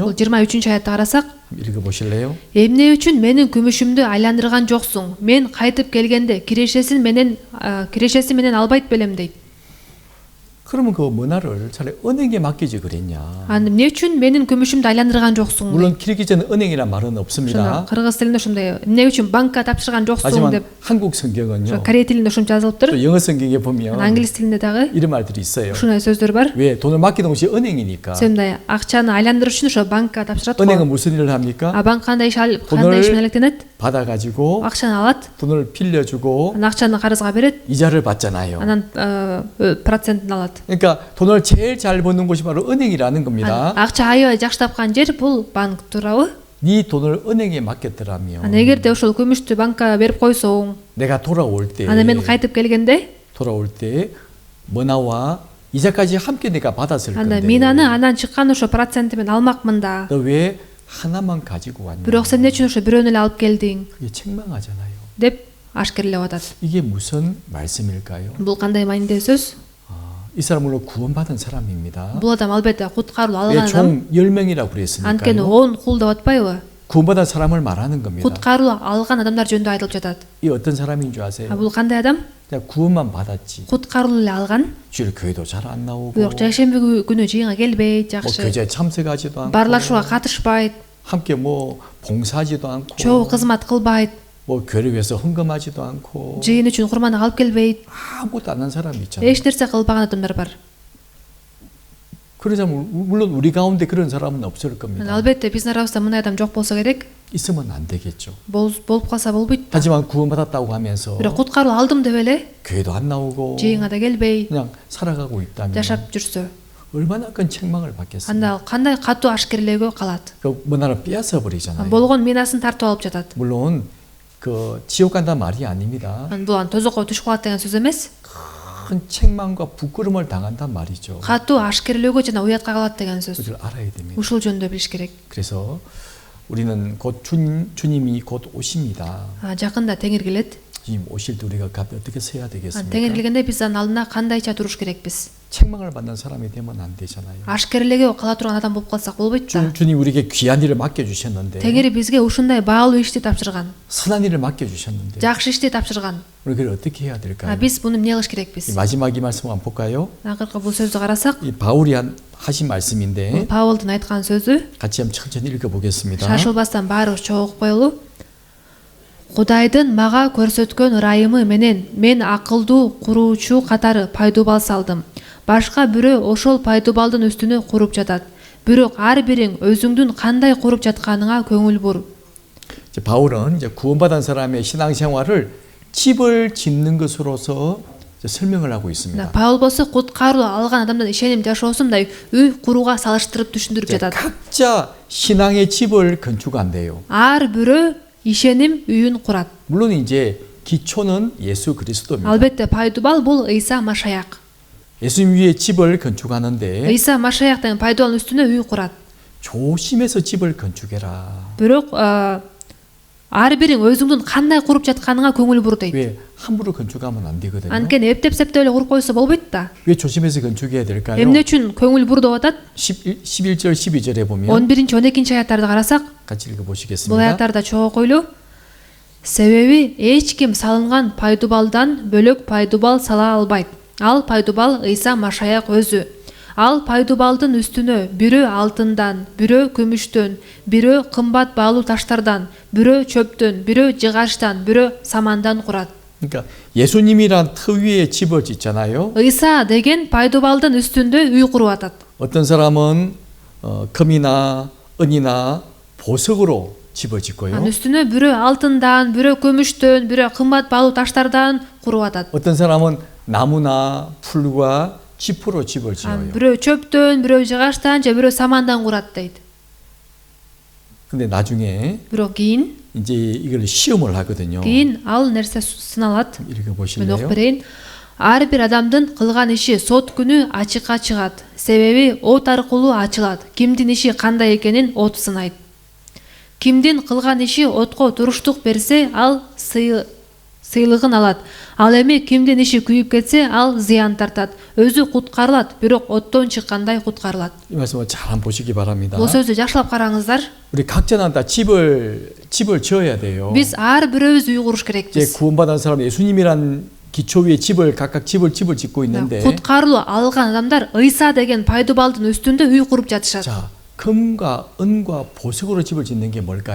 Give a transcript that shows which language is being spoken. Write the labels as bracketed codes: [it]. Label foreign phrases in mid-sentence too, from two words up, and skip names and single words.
[ky] Бул 23 аятта карасак, [ko] 읽어 보실래요? [ky] эмне үчүн менин күмүшүмдү айландырган жоксуң? Мен кайтып келгенде кирешеси менен албайт белем дейт. [ko] 그러면 그 문화를 차라리 은행에 맡기지 그랬냐? [ky] Эмне үчүн менин күмүшүмдү айландырган жоксуң? [ko] 물론 키르기전 은행이란 말은 [ky] Жана [ko] 없습니다. [ky] кыргыз тилинде ушундай эмне үчүн банкка тапшырган жоксуң [ko] 하지만 [ky] деп [ko] 한국 성경은요. [ky] корей тилинде ушинче жазылыптыр. [ko] 또 영어 성경에 보면 [ky] Англис тилинде дагы [ko] 이런 말들이 있어요. [ky] ушундай сөздөр бар. [ko] 왜 돈을 맡기는 곳이 은행이니까. [ky] Сендай акчаны айландырыш үчүн ошо банкка тапшырат [ko] 은행은 [ky] го. [ko] 무슨 일을 합니까? [ky] Банк кандай иш [ko] 돈을 [ky] менен алектенет? [ko] 받아가지고 [ky] Акчаны алат, [ko] 돈을 빌려주고 [ky] анан акчаны карызга берет, [ko] 이자를 받잖아요. [ky] анан процентин алат. [ko] 그러니까 돈을 제일 잘 버는 곳이 바로 은행이라는 겁니다. [ky] Акча аябай жакшы тапкан жер бул банк, туурабы? [ko] 네 돈을 은행에 맡겼더라면 [ky] Анан эгерде ошол күмүштү банкка берип койсоң, [ko] 내가 돌아올 때 [ky] анан мен кайтып келгенде, [ko] 뭐나와 이자까지 함께 내가 받았을 [ky] анда [ko] 건데 [ky] мен аны анан чыккан ошо проценти менен алмакмын да. [ko] 너 왜 하나만 가지고 왔냐? [ky] Бирок сен эмне үчүн ошо бирөөнү эле алып келдиң [ko] 그게 책망하잖아요. [ky] деп ашкерлеп атат. [ko] 이게 무슨 말씀일까요? [ky] Бул кандай маанидеги сөз? [ko] 이 사람 물론 구원받은 사람입니다. [ky] Бул адам албетте куткаруу [ko] 왜 [ky] алган адам. [ko] 총 10명이라고 [ky] Анткени [ko] 그랬으니까요. [ky] 10 кул деп атпайбы? [ko] 구원받은 사람을 말하는 겁니다. [ky] Куткаруу алган адамдар жөнүндө айтылып жатат. [ko] 이 어떤 사람인 줄 아세요? [ky] Бул кандай адам? [ko] 그냥 구원만 받았지. [ky] Куткаруу эле алган. [ko] 주일 교회도 잘 안 나오고 [ky] Бирок жайшемби күнү жыйынга келбейт, [ko] 뭐 [ky] жакшы. [ko] 교제에 참석하지도 않고 [ky] Барлашууга катышпайт, [ko] 함께 뭐 봉사하지도 않고 [ky] чогуу кызмат кылбайт, [ko] 뭐 교회를 위해서 헌금하지도 않고 [ky] жыйын үчүн курманы алып келбейт. [ko] 아무것도 안 한 사람이 있잖아요. [ky] Эч нерсе кылбаган адамдар бар. [ko] 그러자면 물론 우리 가운데 그런 사람은 없을 겁니다. [ky] Албетте биздин арабызда мындай адам жок болсо керек. [ko] 있으면 안 되겠죠. [ky] Болуп калса болбойт. [ko] 하지만 구원받았다고 하면서 [ky] Бирок куткаруу алдым деп эле [ko] 교회도 안 나오고 [ky] жыйынга да келбей, [ko] 그냥 살아가고 있다면 [ky] жашап жүрсө, [ko] 얼마나 큰 책망을 받겠습니까? [ky] анда кандай катуу ашкерлөөгө калат. [ko] 그 문화를 빼앗아 버리잖아요. [ky] Болгон минасын тартып алып жатат. [ko] 물론 그 지옥 간다는 말이 아닙니다. [ky] Бул тозокко түшүп калат деген сөз эмес. [ko] 큰 책망과 부끄러움을 당한단 말이죠. [ky] Катуу ашкерлөөгө жана уятка калат деген сөз. [ko] 그걸 알아야 됩니다. [ky] Ушул жөнүндө билиш керек. [ko] 그래서 우리는 곧 주님이 곧 오십니다. [ky] Жакында Теңир келет. [ko] 주님 오실 때 우리가 그 앞에 어떻게 서야 되겠습니까? [ky] Теңир келгенде биз анын алдына кандайча туруш керекпиз? [ko] 책망을 받는 사람이 되면 안 되잖아요. [ky] Ашкерлөөгө кала турган адам болуп калсак болбойт да. [ko] 주님 우리에게 귀한 일을 맡겨 주셨는데 [ky] Теңир бизге ушундай баалуу ишти тапшырган, [ko] 선한 일을 맡겨 주셨는데 [ky] жакшы ишти тапшырган. [ko] 우리 그걸 어떻게 해야 될까요? [ky] Биз буну эмне кылыш [ko] 이 [ky] керекпиз? [ko] 마지막 이 말씀 한번 볼까요? [ky] Акыркы бул сөздү карасак, [ko] 이 바울이 하신 말씀인데 [ky] Паулдун айткан сөзү, [ko] 같이 한번 천천히 읽어보겠습니다. [ky] шашылбастан баарыбыз чогуу окуп коелу. Кудайдын мага көрсөткөн ырайымы менен мен акылдуу куруучу катары пайдубал салдым. Башка бирөө ошол пайдубалдын үстүнө куруп жатат. Бирок ар бириң өзүңдүн кандай куруп жатканыңа көңүл бур. [ko] 이제 바울은 이제 구원받은 사람의 신앙생활을 집을 짓는 것으로서 이제 설명을 하고 있습니다. [ky] Паул болсо куткаруу алган адамдын ишеним жашоосундай үй курууга салыштырып түшүндүрүп жатат. [ko] 각자 신앙의 집을 건축한대요. [ky] Ар бирөө ишеним үйүн курат. [ko] 물론 이제 기초는 예수 그리스도입니다. [ky] Албетте пайдубал бул Ыйса Машаяк. [ko] 예수님 위에 집을 건축하는데 [ky] Ыйса Машаяктын пайдубалдын үстүнө үй курат. [ko] 조심해서 집을 건축해라. [ky] Бирок ар бириң өзүңдүн кандай куруп жатканыңа көңүл бур дейт. [ko] 왜 함부로 건축하면 안 되거든요. [ky] Анткени эптеп-септеп эле куруп койсо болбойт да. [ko] 왜 조심해서 건축해야 될까요? [ky] Эмне үчүн көңүл бур деп атат? [ko] 11절 12절에 보면 [ky] 11-12 аЯттарды карасак, [ko] 같이 읽어 [ky] бул [ko] 보시겠습니다. [ky] аяттарда чогуу окуйлу. Себеби эч ким салынган пайдубалдан бөлөк пайдубал сала албайт. Ал пайдубал Ыйса Машаяк өзү. Ал пайдубалдын үстүнө бирөө алтындан, бирөө күмүштөн, бирөө кымбат баалуу таштардан, бирөө чөптөн, бирөө жыгачтан, бирөө самандан курат. [ko] 그러니까 예수님이란 터 위에 집을 짓잖아요. [ky] Ыйса деген пайдубалдын үстүндө үй куруп атат. [ko] 어떤 사람은 금이나 은이나 보석으로 집을 짓고요. [ky] Анын үстүнө бирөө алтындан, бирөө күмүштөн, бирөө кымбат баалуу таштардан куруп атат. [ko] 어떤 사람은 나무나 풀과 지프로 집을 지어요. [ky] Бирөө чөптөн, бирөө жыгачтан, же бирөө самандан курат дейт. [ko] 근데 나중에 [ky] Бирок кийин [ko] 이제 이걸 시험을 하거든요. [ky] ал нерсе сыналат. Мен окуп [ko] 읽어보실래요? [ky] берейин. Ар бир адамдын кылган иши сот күнү ачыкка чыгат. Себеби от аркылуу ачылат. Кимдин иши кандай экенин от сынайт. Кимдин кылган иши отко туруштук берсе, ал сыйлыгын алат. Ал эми кимдин иши күйүп кетсе, ал зыян тартат. Өзү куткарылат, бирок оттон чыккандай куткарылат. [ko] 이 말씀을 잘 한번 보시기 바랍니다. [ky] Бул сөздү жакшылап караңыздар. [ko] 우리 각자는 다 집을 지어야 돼요. [ky] Биз ар бирөөбүз үй куруш [ko] 이제 [ky] керекпиз. [ko] 구원받은 사람 예수님이란 기초 위에 각각 집을 짓고 있는데 [ky] Куткарылуу алган адамдар Ыйса деген пайдубалдын үстүндө үй куруп жатышат. [ko] 자, 금과 은과 보석으로 집을 짓는 게 뭘까요?